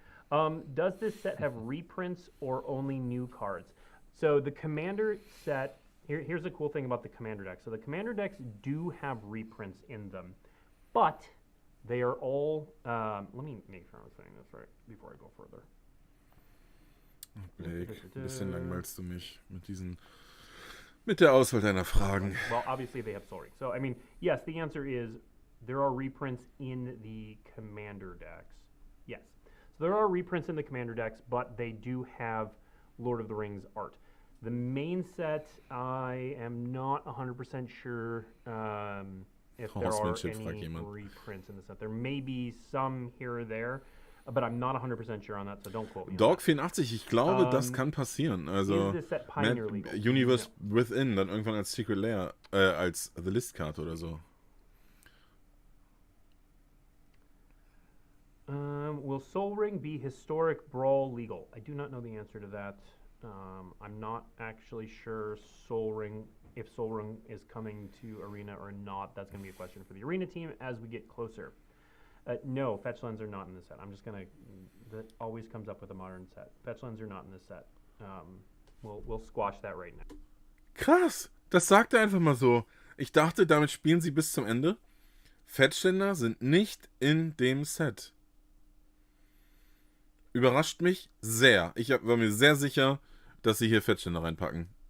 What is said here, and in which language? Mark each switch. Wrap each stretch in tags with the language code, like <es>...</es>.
<en>Does this set have reprints or only new cards? So the Commander set, here's the cool thing about the Commander decks. So the Commander decks do have reprints in them, but they are all, let me make sure I'm saying this right before I go further.</en> <de>Blick, ein bisschen langweilst du mich mit der Auswahl deiner Fragen.</de> <en>Well, obviously they have Soul Ring. So, I mean, yes, the answer is there are reprints in the Commander decks. Yes. So there are reprints in the Commander decks, but they do have Lord of the Rings art. The main set, I am not 100% sure if there are any reprints in the set. There may be some here or there, but I'm not 100% sure on that, so don't quote me.</en> <de>Dog84, ich glaube, das kann passieren. Also Universe Within, dann irgendwann als Secret Lair, als The List Card oder so.</de> <en>Will Soul Ring be historic brawl legal? I do not know the answer to that. I'm not actually sure if Soul Ring is coming to Arena or not. That's going to be a question for the Arena team as we get closer. No, fetch lands are not in this set. I'm just going to, that always comes up with a modern set. Fetch lands are not in this set. We'll squash that right now.</en> <de>Krass, das sagt er einfach mal so. Ich dachte, damit spielen sie bis zum Ende. Fetchländer sind nicht in dem Set. Überrascht mich sehr. Ich war mir sehr sicher, dass sie hier Fetchländer reinpacken.</de>